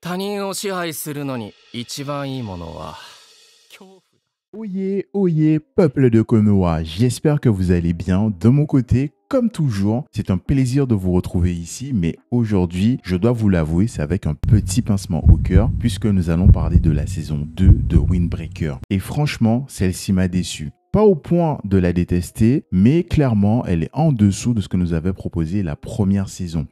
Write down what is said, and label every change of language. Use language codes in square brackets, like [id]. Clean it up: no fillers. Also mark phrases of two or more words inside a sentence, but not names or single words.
[ja] 他人を支配するのに一番いいものは恐怖だ。 [fr] Oyez, peuple de Konoha, j'espère que vous allez bien. De mon côté, comme toujours, c'est un plaisir de vous retrouver ici, mais aujourd'hui, je dois vous l'avouer, c'est avec un petit pincement au cœur, puisque nous allons parler de la saison 2 de Windbreaker. Et franchement, celle-ci m'a déçu. Pas au point de la détester, mais clairement, elle est en dessous de ce que nous avait proposé la première saison.